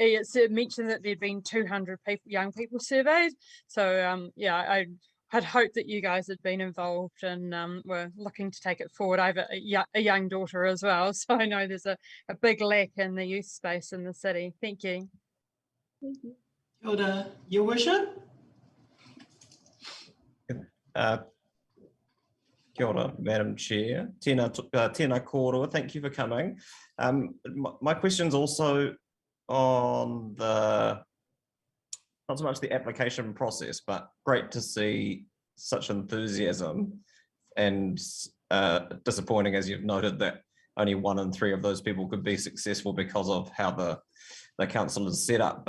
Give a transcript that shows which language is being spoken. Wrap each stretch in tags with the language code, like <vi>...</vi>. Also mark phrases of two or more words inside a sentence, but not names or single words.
<en>It's mentioned that there'd been 200 young people surveyed. So yeah, I'd hoped that you guys had been involved and were looking to take it forward. I have a young daughter as well, so I know there's a big lack in the youth space in the city. Thank you. Thank you.</en> <mi>Kia ora,</mi> <en>Your Worship.</en> <mi>Kia ora,</mi> <en>Madam Chair.</en> <mi>Tēnā kōrua,</mi> <en>thank you for coming. My question's also on not so much the application process, but great to see such enthusiasm, and disappointing, as you've noted, that only 1 in 3 of those people could be successful because of how the council is set up.</en>